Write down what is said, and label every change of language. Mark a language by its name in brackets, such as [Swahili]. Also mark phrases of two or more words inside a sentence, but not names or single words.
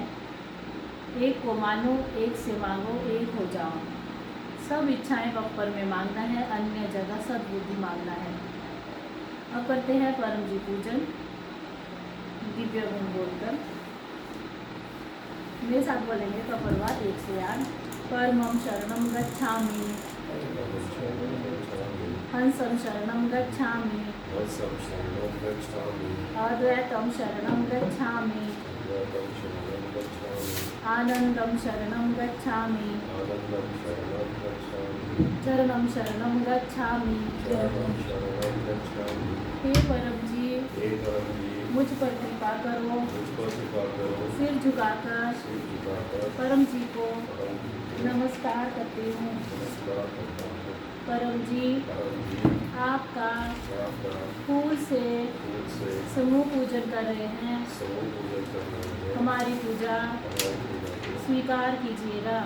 [Hindi] एक को मानो, एक से मांगो, एक हो जाओ। सब इच्छाएं पप्पर में मांगना है, अन्य जगह सद्बुद्धि मांगना है। अब करते हैं परम जी पूजन दिव्य गुण बोलकर। मेरे साथ बोलेंगे कपड़वाद 1 से 8। [Sanskrit] परमं शरणं गच्छामि, हंसं शरणं गच्छामि, अद्वैतं शरणं गच्छामि, आनंदं शरणं गच्छामि, चरणं शरणं गच्छामि। [Hindi] हे परम जी, मुझ पर कृपा करो, सिर झुकाकर परम जी को नमस्कार करती हूँ। परम जी, आपका फूल से समूह पूजन कर रहे हैं, हमारी पूजा स्वीकार कीजिएगा।